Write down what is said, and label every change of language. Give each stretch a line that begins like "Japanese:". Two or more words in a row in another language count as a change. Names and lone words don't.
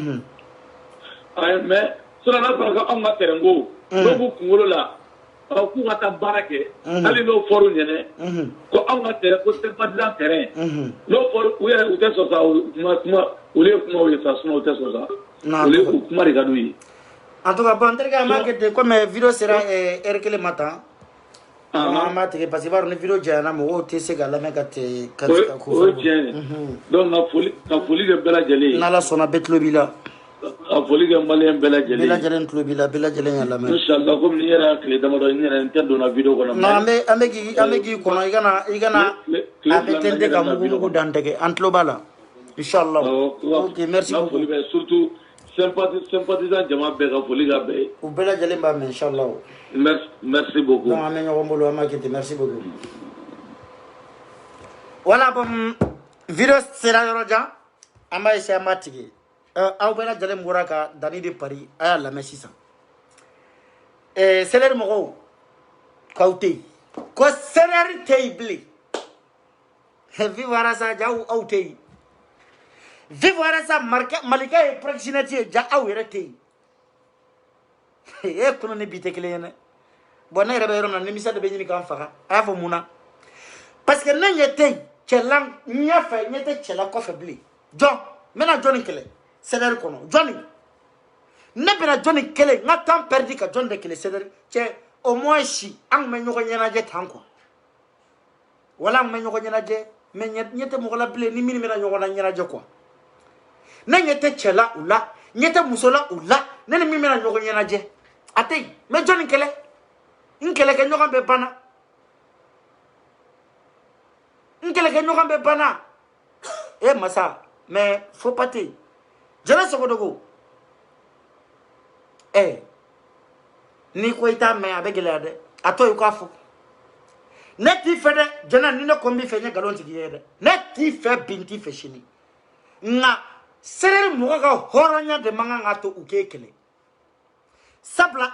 Bambara: yen
French: mais sinon
Bambara: n'a fɔra ko anw ka terrain ko n'o b'u kunkolo la k'u ka taa baara kɛ hali n'o fɔr'u ɲɛna ko anw ka terrain ko
French: sympathisant terrain
Bambara: n'o fɔra u yɛrɛ u tɛ sɔn sa olu ye kumaw ye sa sinon u tɛ sɔn sa olu ye kuma de ka d'u ye
French: en tout cas bon
Bambara: n terikɛ an b'a kɛ ten
French: comme vidéo sera
Bambara: heure 1 ma tan an b'a tigɛ
French: parce que
Bambara: i b'a dɔn ni vidéo janyana mɔgɔw tɛ se k'a lamɛn ka ko o ye tiɲɛ ye donc ka foli kɛ bɛɛ lajɛlen ye n'Ala sɔnna bɛɛ tulo b'i la a foli kɛ maliyɛn bɛɛ lajɛlen bɛɛ lajɛlen tulo b'i la bɛɛ lajɛlen y'a lamɛn inchallah comme ni yɛrɛ y'a tile damadɔ n yɛrɛ n tɛ donna vidéo kɔnɔ non an bɛ k'i kɔnɔ i kana a bɛ tɛntɛn ka mugu dan tɛgɛ an tulo b'a la inchallah
French: ok merci beaucoup
Bambara: foli bɛ
French: surtout sympathisant
Bambara: jama bɛɛ ka foli ka bɛɛ ye u bɛɛ lajɛlen b'a mɛn inchallah
French: merci beaucoup
Bambara: donc an bɛ ɲɔgɔn bolo an b'a kɛ ten
French: merci beaucoup voilà bon vidéo sera
Bambara: yɔrɔ jan an b'a essayer an b'a tigɛ aw bɛɛ lajɛlen bɔra ka Dani de Paris a y'a lamɛn sisan CDR mɔgɔw k'aw tɛ yen ko CDR tɛ yen bilen vive Arasa ja aw tɛ yen vive Arasa Malika ye proxénète ye ja aw yɛrɛ tɛ yen kunu ni bi tɛ kelen ye dɛ bon ne yɛrɛ bɛ yɔrɔ min na nimisa de bɛ ɲini k'an faga a y'a fɔ mun na parce que ne ɲɛ tɛ yen cɛla ɲɛfɛ ɲɛ tɛ cɛla kɔfɛ bilen jɔn n bɛna jɔn ni kɛlɛ CDR kɔnɔ jɔnni ne bɛna jɔnni kɛlɛ n ka
French: temps perdu
Bambara: ka jɔn de kɛlɛ CDR cɛ
French: au moins si
Bambara: an tun bɛ ɲɔgɔn ɲɛnajɛ tan quoi wala an tun bɛ ɲɔgɔn ɲɛnajɛ mais ɲɛ tɛ mɔgɔ la bilen ni minnu bɛna ɲɔgɔn na ɲɛnajɛ quoi ne ɲɛ tɛ cɛ la u la ɲɛ tɛ muso la u la ne ni min bɛna ɲɔgɔn ɲɛnajɛ a tɛ yen n bɛ jɔnni kɛlɛ n kɛlɛkɛ ɲɔgɔn bɛ banna n kɛlɛkɛ ɲɔgɔn bɛ banna masa
French: mais faut pas te
Bambara: Jɛnɛ Sogodogo n'i ko i t'a mɛn a bɛ gɛlɛya dɛ a to yen k'a fɔ ne t'i fɛ dɛ Jɛnɛ ni ne ko n b'i fɛ n ye nkalon tigi ye dɛ ne t'i fɛ bi n t'i fɛ sini nka CDR mɔgɔ ka hɔrɔnya de man kan ka to u k'e kɛlɛ sabula